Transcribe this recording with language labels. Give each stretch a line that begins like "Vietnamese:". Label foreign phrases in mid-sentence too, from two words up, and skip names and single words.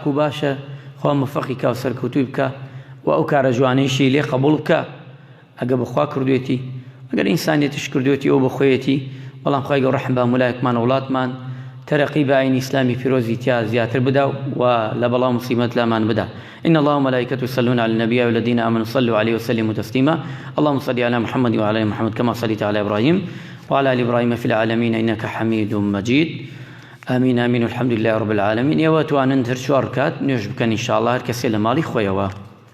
Central Kurdish: و باشە خوا موفەقی کا و سەرکەوتووی بکە و ئەو کارە جوانەیشی لێ قبوڵ بکە ئەگە بەخوا کردوێتی ئەگەر ئینسانیەتیش کردوێتی ئەو بەخۆیەتی بەڵام خوای گەورە ڕەحم بە مولایەکمان وڵاتمان تەرەقی بە ئاینی ئیسلامی پیرۆزی تیا زیاتر بدا و لە بەڵاو موسیمەت لامان بدا
Arabic: إن الله وملائكته يصلون على النبي والذين آمنوا صلوا عليه وسلموا تسليما اللهم صل على محمد وعلى آل محمد كما صليت على إبراهيم وعلى آل إبراهيم في العالمين إنك حميد مجيد آمين آمين والحمد لله رب العالمين.
Central Kurdish: ئێوە توانن هەر 4 ڕکات نوێژ بکەن ئینشاءالله هەر کەسێ لە ماڵی خۆیەوە.